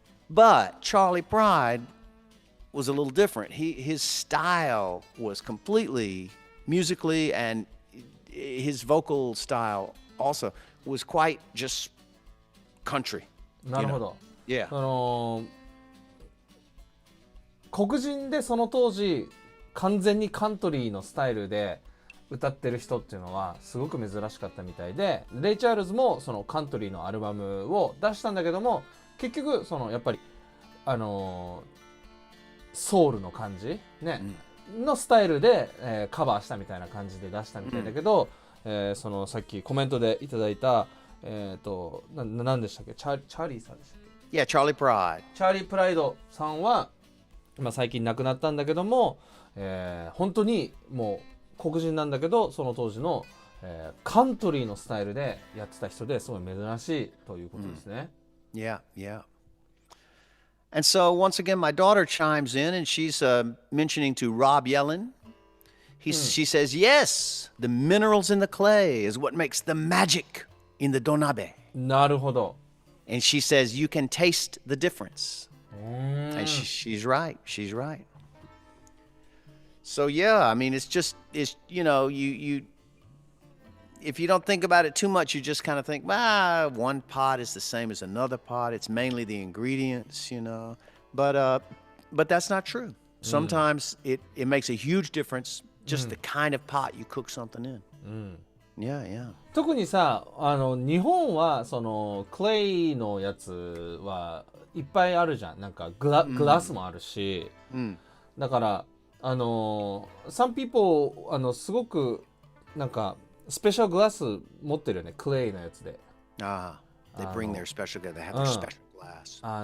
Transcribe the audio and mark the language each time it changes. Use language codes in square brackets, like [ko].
[en] But Charlie Pride was a little different. His style was completely musically, and his vocal style also was quite just country. [ja] なるほど [en] Yeah. [ja] 黒人でその当時完全にカントリーのスタイルで歌ってる人っていうのはすごく珍しかったみたいでレイ・チャールズもそのカントリーのアルバムを出したんだけども結局やっぱりソウルの感じね、のスタイルで、カバーしたみたいな感じで出したみたいだけど、そのさっきコメントでいただいた何でしたっけチャーリーさんでしたっけ [en] Yeah, Charlie Pride. [ja] チャーリー・プライドさんは、最近亡くなったんだけども、本当にもう黒人なんだけどその当時の、カントリーのスタイルでやってた人ですごい珍しいということですね。 [en] Yeah. And so once again, my daughter chimes in and she's mentioning to Rob Yellen. She says, yes, the minerals in the clay is what makes the magic in the donabe. [ja] なるほど。 [en] And she says, you can taste the difference. And she's right. She's right. So yeah, I mean, it's you if you don't think about it too much, you just kind of think, one pot is the same as another pot. It's mainly the ingredients, But that's not true. Sometimes it makes a huge difference, just the kind of pot you cook something in. Yeah, yeah. [ja] 特にさ日本はそのクレイのやつはいっぱいあるじゃん。なんかグラスもあるし、だから [en] some people [ja] すごくなんかスペシャルグラス持ってるよね、クレイのやつで。 [en] They bring their special, they have their special glass.